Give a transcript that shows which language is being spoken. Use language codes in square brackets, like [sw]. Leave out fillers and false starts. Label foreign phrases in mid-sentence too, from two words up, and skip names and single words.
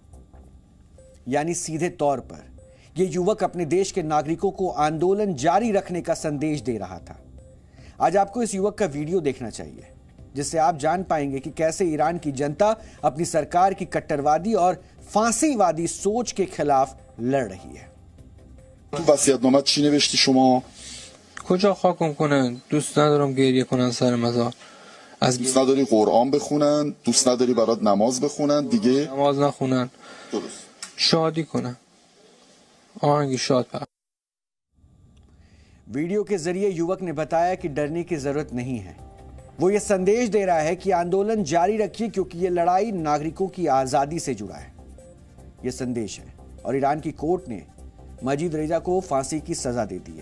[hi] यानी सीधे तौर पर यह युवक अपने देश के नागरिकों को आंदोलन जारी रखने का संदेश दे रहा था। आज आपको इस युवक का वीडियो देखना चाहिए, जिससे आप जान पाएंगे कि कैसे ईरान की जनता अपनी सरकार की कट्टरवादी और फांसीवादी सोच के खिलाफ लड़ रही है। [fa] वصیت‌نامه چی نوشتی شما؟ کجا خاکم کنن؟ دوست ندارم گریه کنن سر مزار. دوست نداری قرآن بخونن؟ دوست نداری برات نماز بخونن؟ دیگه نماز نخونن. درست. شادی کنن. آهنگ شاد پر. [hi] वीडियो के जरिए युवक ने बताया कि डरने की जरूरत नहीं है। वो ये संदेश दे रहा है कि आंदोलन जारी रखिए, क्योंकि ये लड़ाई नागरिकों की आजादी से जुड़ा है। ये संदेश है, और ईरान की कोर्ट ने मजीद रेजा को फांसी की सजा दे दी है।